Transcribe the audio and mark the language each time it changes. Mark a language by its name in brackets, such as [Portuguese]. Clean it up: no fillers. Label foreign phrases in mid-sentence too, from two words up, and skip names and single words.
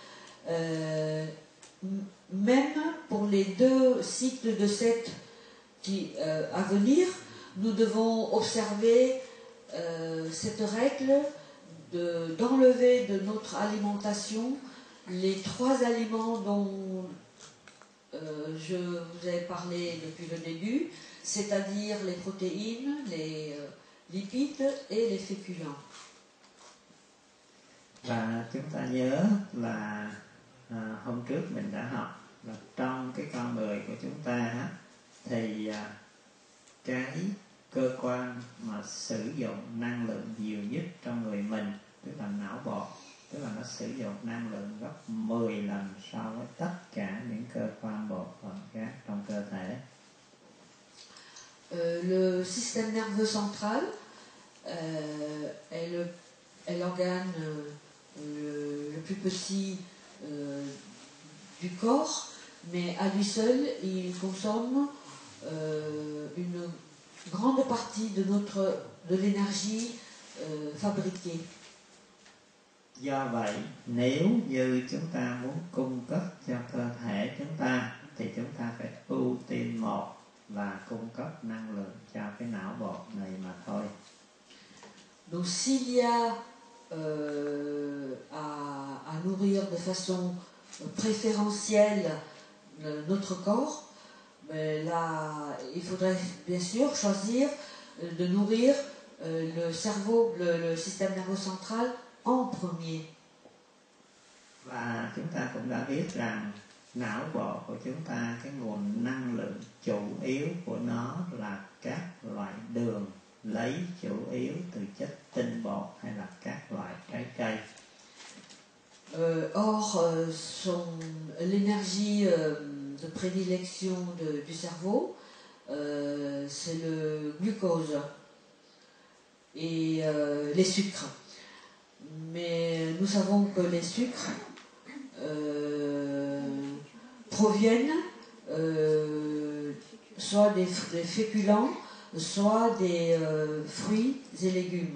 [French] même pour les 2 cycles de 7 à venir, nous devons observer cette règle d'enlever de notre alimentation les 3 aliments dont je vous ai parlé depuis le début, c'est-à-dire les protéines, les lipides et les féculents. [Vietnamese] Và chúng ta nhớ là hôm trước mình đã học là trong cái con người của chúng ta thì cái cơ quan mà sử dụng năng lượng nhiều nhất trong người mình, tức là não bộ, tức là nó sử dụng năng lượng gấp 10 lần so với tất cả những cơ quan bộ phận khác trong cơ thể. [French] Le système nerveux central est l'organe le plus petit du corps, mais à lui seul, il consomme une grande partie de l'énergie fabriquée. [Vietnamese] Do vậy, nếu như chúng ta muốn cung cấp cho cơ thể chúng ta thì chúng ta phải ưu tiên một là cung cấp năng lượng cho cái não bộ này mà thôi. [French] Donc s'il y a à nourrir de façon préférentielle notre corps, mais là, il faudrait bien sûr choisir de nourrir le cerveau, le système nerveux central en premier. [Vietnamese] Và chúng ta cũng đã biết rằng não bộ của chúng ta, cái nguồn năng lượng chủ yếu của nó là các loại đường lấy chủ yếu từ chất tinh bột hay là các loại trái cây. [French] L'énergie de prédilection du cerveau, c'est le glucose et les sucres. Mais nous savons que les sucres proviennent soit des féculents, soit des fruits et légumes.